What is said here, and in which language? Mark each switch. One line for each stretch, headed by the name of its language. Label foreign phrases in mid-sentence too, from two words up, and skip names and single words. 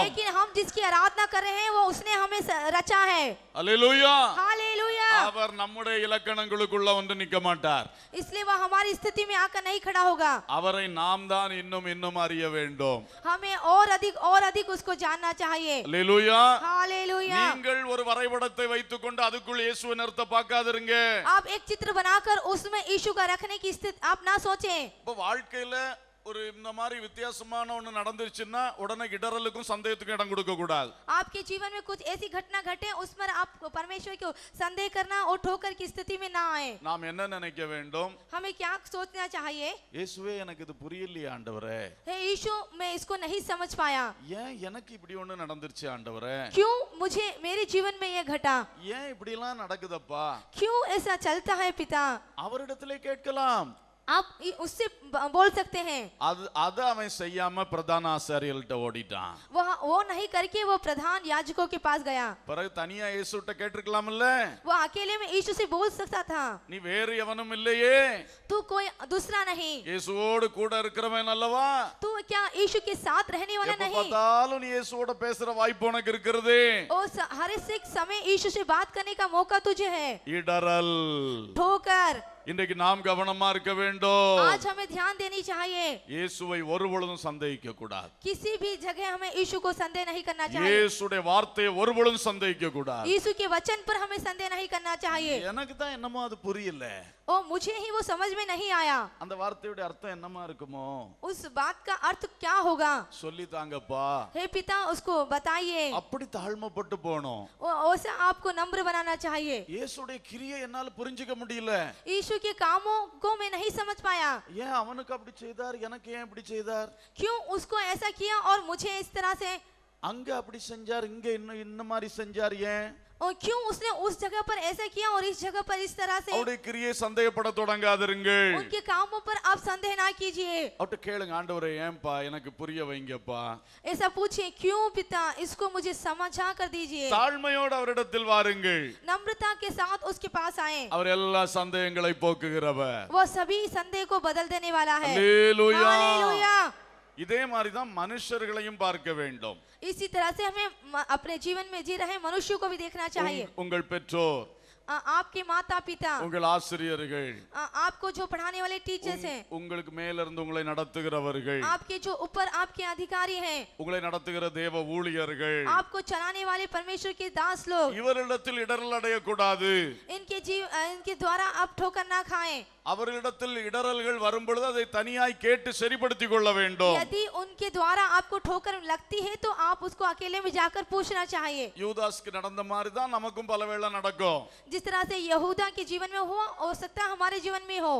Hindi: लेकिन हम जिसकी आराधना कर रहे हैं वो उसने हमें रचा है.
Tamil: அல்லேலூயா.
Hindi: हालेलुया.
Tamil: அவர் நம்முடைய இலக்கணங்களுக்குள்ள வந்து நிக்க மாட்டார்.
Hindi: इसलिए वह हमारी स्थिति में आकर नहीं खड़ा होगा.
Tamil: அவரை நாம் தான் இன்னும் இன்னும் அறிய வேண்டும்.
Hindi: हमें और अधिक उसको जानना चाहिए.
Tamil: அல்லேலூயா.
Hindi: हालेलुया.
Tamil: நீங்கள் ஒரு வரைபடத்தை வைத்துக்கொண்டு அதுக்குள் இயேசுவை நிறுத்த பார்க்காதீங்க.
Hindi: आप एक चित्र बनाकर उसमें यीशु का रखने की स्थिति आप ना सोचें.
Tamil: இப்ப வாழ்க்கையில ஒரு இந்த மாதிரி வித்தியாசமான ஒண்ணு நடந்துருச்சுன்னா உடனே இடறலுக்கும் சந்தேகத்துக்கும் இடம் கொடுக்க கூடாது.
Hindi: आपके जीवन में कुछ ऐसी घटना घटे उस पर आप परमेश्वर को संदेह करना और ठोकर की स्थिति में ना आए.
Tamil: நாம் என்ன நினைக்க வேண்டும்,
Hindi: हमें क्या सोचना चाहिए,
Tamil: இயேசுவே எனக்கு இது புரியலையே ஆண்டவரே,
Hindi: हे यीशु मैं इसको नहीं समझ पाया,
Tamil: ஏன் எனக்கு இப்படி ஒண்ணு நடந்துருச்சு ஆண்டவரே,
Hindi: क्यों मुझे मेरे जीवन में ये घटा,
Tamil: ஏன் இப்படி எல்லாம் நடக்குதப்பா,
Hindi: क्यों ऐसा चलता है पिता.
Tamil: அவரிடத்திலே கேட்கலாம்.
Hindi: आप उससे बोल सकते हैं.
Tamil: அது அவன் செய்யாம பிரதான ஆசாரியர்கள்ட்ட ஓடிட்டான்.
Hindi: वो नहीं करके वो प्रधान याजकों के पास गया.
Tamil: பிறகு தனியா இயேசுட்ட கேட்டிருக்கலாம்ல,
Hindi: वो अकेले में यीशु से बोल सकता था,
Tamil: நீ வேறு எவனும் இல்லையே,
Hindi: तू कोई दूसरा नहीं,
Tamil: இயேசுவோடு கூட இருக்கிறவன் அல்லவா,
Hindi: तू क्या यीशु के साथ रहने वाला
Tamil: எப்ப
Hindi: नहीं.
Tamil: பார்த்தாலும் நீ இயேசுவோட பேசுற வாய்ப்பு உனக்கு இருக்கிறது.
Hindi: हर एक समय यीशु से बात करने का मौका तुझे है.
Tamil: இடறல்.
Hindi: ठोकर.
Tamil: இன்றைக்கு நாம் கவனமா இருக்க வேண்டும்.
Hindi: आज हमें ध्यान देनी चाहिए.
Tamil: இயேசுவை ஒருபொழுதும் சந்தேகிக்க கூடாது.
Hindi: किसी भी जगह हमें यीशु को संदेह नहीं करना चाहिए.
Tamil: இயேசுடைய வார்த்தையை ஒருபொழுதும் சந்தேகிக்க கூடாது.
Hindi: यीशु के वचन पर हमें संदेह नहीं करना चाहिए.
Tamil: எனக்கு தான் என்னமோ அது புரியல.
Hindi: ओ मुझे ही वो समझ में नहीं आया.
Tamil: அந்த வார்த்தையோட அர்த்தம் என்னமா இருக்குமோ,
Hindi: उस बात का अर्थ क्या होगा,
Tamil: சொல்லி தாங்கப்பா.
Hindi: हे पिता उसको बताइए.
Tamil: அப்படி தாழ்மைப்பட்டு போனோம்.
Hindi: वैसा आपको नम्र बनाना चाहिए.
Tamil: இயேசுடைய கிரியை என்னால புரிஞ்சுக்க முடியல.
Hindi: यीशु के कामों को मैं नहीं समझ पाया.
Tamil: ஏன் அவனுக்கு அப்படி செய்தார், எனக்கு ஏன் இப்படி செய்தார்,
Hindi: क्यों उसको ऐसा किया और मुझे इस तरह से,
Tamil: அங்க அப்படி செஞ்சார், இங்க இன்ன மாதிரி செஞ்சார், ஏன்,
Hindi: और क्यों उसने उस जगह पर ऐसा किया और इस जगह पर इस तरह से.
Tamil: அவருடைய கிரியை சந்தேகப்பட தொடங்காதிருங்கள்.
Hindi: उनके कामों पर आप संदेह ना कीजिए.
Tamil: அவர்ட்ட கேளுங்க, ஆண்டவரே ஏன்பா எனக்கு புரிய வைங்கப்பா.
Hindi: ऐसा पूछिए, क्यों पिता इसको मुझे समझा कर दीजिए.
Tamil: தாழ்மையோடு அவரிடத்தில் வாருங்கள்.
Hindi: नम्रता के साथ उसके पास आए.
Tamil: அவர் எல்லா சந்தேகங்களை போக்குகிறவர்.
Hindi: वो सभी संदेह को बदल देने वाला है.
Tamil: அல்லேலூயா.
Hindi: हालेलुया.
Tamil: இதே மாதிரி தான் மனுஷர்களையும் பார்க்க வேண்டும்.
Hindi: इसी तरह से हमें अपने जीवन में जी रहे मनुष्यों को भी देखना चाहिए.
Tamil: உங்கள் பெற்றோர்,
Hindi: आपके माता पिता,
Tamil: உங்கள் ஆசிரியர்கள்,
Hindi: आपको जो पढ़ाने वाले टीचर्स हैं,
Tamil: உங்களுக்கு மேல இருந்து உங்களை நடத்துகிறவர்கள்,
Hindi: आपके जो ऊपर आपके अधिकारी हैं,
Tamil: உங்களை நடத்துகிற தேவ ஊழியர்கள்,
Hindi: आपको चलाने वाले परमेश्वर के दास लोग,
Tamil: இவரிடத்தில் இடரல் அடையக்கூடாது.
Hindi: इनके द्वारा आप ठोकर ना खाएं.
Tamil: அவர்களிடத்தில் இடரல்கள் வரும் பொழுது அதை தனியாய் கேட்டு சரிப்படுத்திக் கொள்ள வேண்டும்.
Hindi: यदि उनके द्वारा आपको ठोकर लगती है तो आप उसको अकेले में जाकर पूछना चाहिए.
Tamil: யூதாஸ்க்கு நடந்த மாதிரி தான் நமக்கும் பலவேளை நடக்கும்.
Hindi: जिस तरह से यहूदा के जीवन में हुआ, हो सकता है हमारे जीवन में हो.